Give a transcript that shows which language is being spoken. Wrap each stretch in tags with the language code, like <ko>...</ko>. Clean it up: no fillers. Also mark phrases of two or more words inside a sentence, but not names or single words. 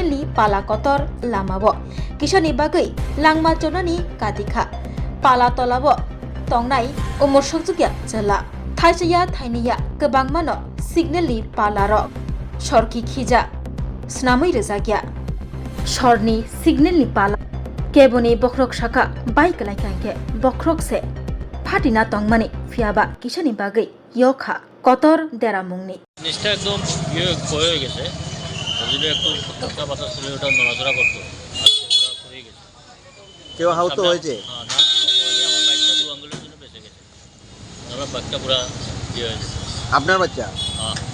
<trp>ni pala kotor lamawo kisani bagai langma jonani katika pala tolawo tongnai umar sakjugya jela thaisaya thainiya kebangmano signal ni palaro Sorki khija snamai rezagya sorni signal ni pala keboni bokrok saka bike laikanke bokrok se phatina tongmani fiaba kisani bagai yokha kotor dera mungni</trp> <bn>নিচটা একদম হয়ে গেছে যদি একটু ধাক্কা বাতা ছিল ওটা নড়াচড়া করতো আজকে পুরো পড়ে গেছে কেউ আহত হয়েছে হ্যাঁ না আমার বাইকটা দু আঙ্গুলের জন্য বেঁচে গেছে আমার বাইকটা পুরো হয়ে গেছে আপনার বাচ্চা হ্যাঁ</bn>